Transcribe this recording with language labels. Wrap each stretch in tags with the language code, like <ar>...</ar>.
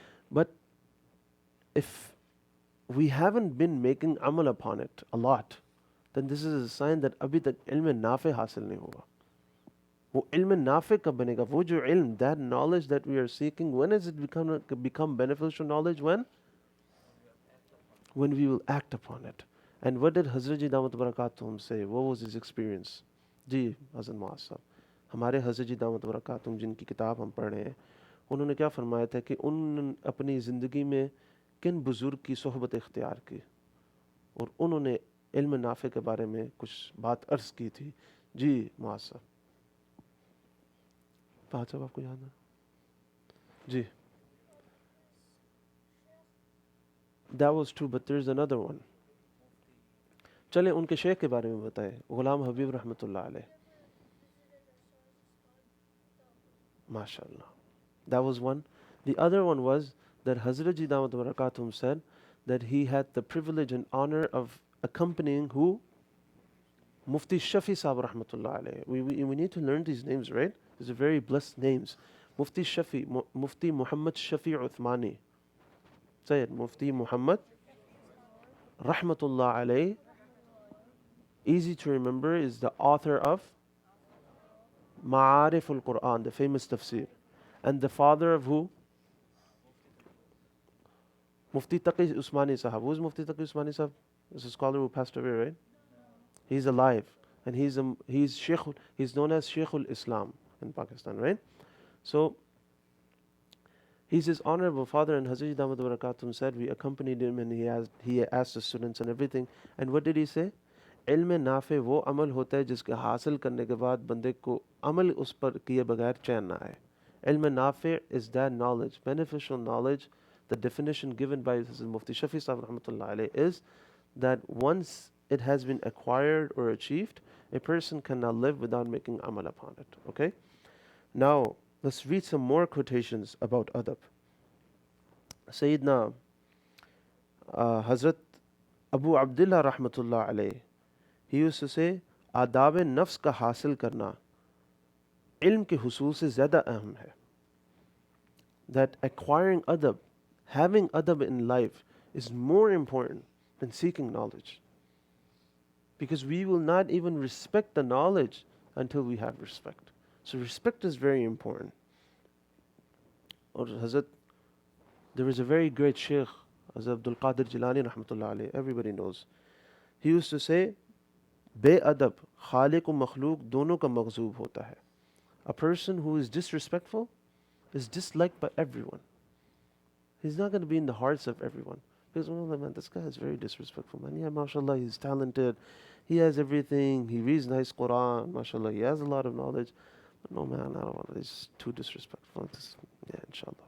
<en>But if we haven't been making amal upon it a lot, then this is a sign that</en> <hi>abhi tak ilm nafi hasil nahi hoga. वो इल्म नाफिक कब बनेगा? वो जो इल्म,</hi> <en>that knowledge that we are seeking, when is it become beneficial knowledge? When we will act upon it. And what did Hazrat Ji Damat Barakatuhum say? What was his experience?</en> <hi>जी हज़रत मुआज़ साहब, हमारे हज़रत जी दामत बरकातुहूम जिनकी किताब हम पढ़ रहे हैं, उन्होंने क्या फरमाया था कि उन अपनी ज़िंदगी में किन बुज़ुर्ग की सोहबत इख्तियार की और उन्होंने इल्म नाफे के बारे में कुछ बात अर्ज़ की थी। जी मुआज़ साहब, बात साहब आपको याद है?</hi> <en>जी, that was true, but there's another one.</en> <hi>चले उनके शेख के बारे में बताएं, गुलाम हबीब रहमतुल्लाह अलैह।</hi> <en>माशाअल्लाह, that was one. The other one was that Hazrat Ji Damat Barakatuhum said that he had the privilege and honor of accompanying who? Mufti Shafi Sahib rahmatullah alayhi. We need to learn these names, right? These are very blessed names. Mufti Shafi, Mufti Muhammad Shafi Uthmani. Say it, Mufti Muhammad rahmatullah alayhi. Easy to remember, is the author of Ma'arif al-Quran, the famous tafsir. And the father of who? Mufti Taqi Usmani Sahab. Who is Mufti Taqi Usmani Sahab? Is a scholar who passed away, right? He's alive. And he's known as Sheikhul Islam in Pakistan, right? So he's his honorable father, and Hazrat Damat Barakatum said we accompanied him, and he asked the students and everything. And what did he say?</en> <hi>इल्म नाफे वो अमल होता है जिसके हासिल करने के बाद बंदे को अमल उस पर किए बगैर चैन ना आए.</hi> <en>इल्म नाफे is that knowledge, beneficial knowledge. The definition given by Mufti Shafi Sahib rahmatullah alayh is that once it has been acquired or achieved, a person cannot live without making amal upon it. Okay? Now, let's read some more quotations about adab.</en> <hi>Sayyidina Hazrat Abu Abdullah rahmatullah alayh,</hi> <en>he used to say,</en> <hi>आदाब नफ्स का हासिल करना इल्म के हुसूल से ज़्यादा अहम है.</hi> <en>That acquiring adab, having adab in life is more important than seeking knowledge. Because we will not even respect the knowledge until we have respect. So respect is very important. Or Hazrat, there was a very great Sheikh, Hazrat Abdul Qadir Jilani rahmatullah alayhi, everybody knows. He used to say,</en> <hi>बेअदब खालिक व मखलूक दोनों का मग़ज़ूब होता है.</hi> <en>A person who is disrespectful is disliked by everyone. He's not going to be in the hearts of everyone. Because, oh man, this guy is very disrespectful, man. Yeah, mashallah, he's talented. He has everything. He reads nice Quran, mashallah. He has a lot of knowledge. But no, man, I don't want to. He's too disrespectful. Yeah, inshallah.</en>